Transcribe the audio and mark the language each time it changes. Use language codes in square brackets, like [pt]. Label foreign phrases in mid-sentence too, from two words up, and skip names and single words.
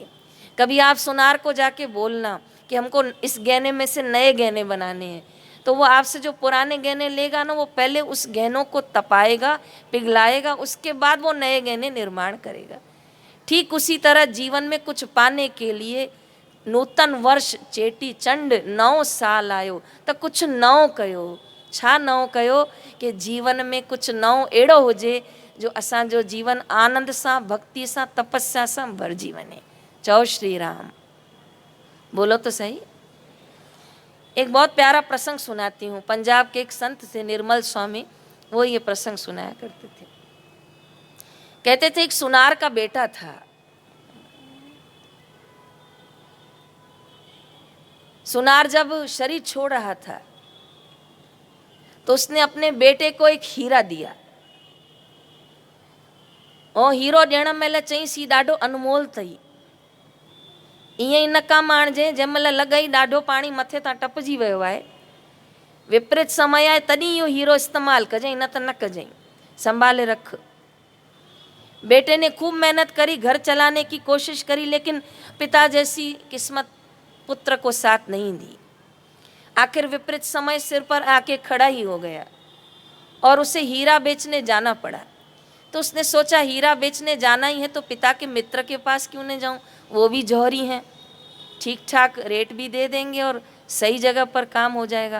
[hi] कभी आप सुनार को जाके बोलना कि हमको इस गहने में से नए गहने बनाने हैं, तो वो आपसे जो पुराने गहने लेगा ना, वो पहले उस गहनों को तपाएगा, पिघलाएगा, उसके बाद वो नए गहने निर्माण करेगा। ठीक उसी तरह जीवन में कुछ पाने के लिए नूतन वर्ष चेटी चंड 9 साल [sd] आयो तो कुछ नओं कयो। छा नओं कयो? कि जीवन में कुछ नओं अहिड़ो हुजे जो असांजो जीवन आनंद सां, भक्ति सां, तपस्या सां भरिजी वञे। [hi] चओ श्री राम, बोलो तो सही। एक बहुत प्यारा प्रसंग सुनाती हूँ। पंजाब के एक संत थे निर्मल स्वामी, वो ये प्रसंग सुनाया करते थे। कहते थे एक सुनार का बेटा था। सुनार जब शरीर छोड़ रहा था तो उसने अपने बेटे को एक हीरा दिया। [sd] और हीरो ॾियण महिल चईंसि ॾाढो अनमोल अथई, ईअं ई न कमु आणिजे जंहिंमहिल लॻई ॾाढो पाणी मथे तां टपिजी वियो आहे, विपरीत समय आहे तॾहिं इहो हीरो इस्तेमालु कजांइ, न त न कजांइ, [hi] संभाले रख। बेटे ने खूब मेहनत करी, घर चलाने की कोशिश करी, लेकिन पिता जैसी किस्मत पुत्र को साथ नहीं दी। आखिर विपरीत समय सिर पर आके खड़ा ही हो गया और उसे हीरा बेचने जाना पड़ा। तो उसने सोचा हीरा बेचने जाना ही है तो पिता के मित्र के पास क्यों नहीं जाऊं, वो भी जौहरी हैं, ठीक ठाक रेट भी दे देंगे और सही जगह पर काम हो जाएगा।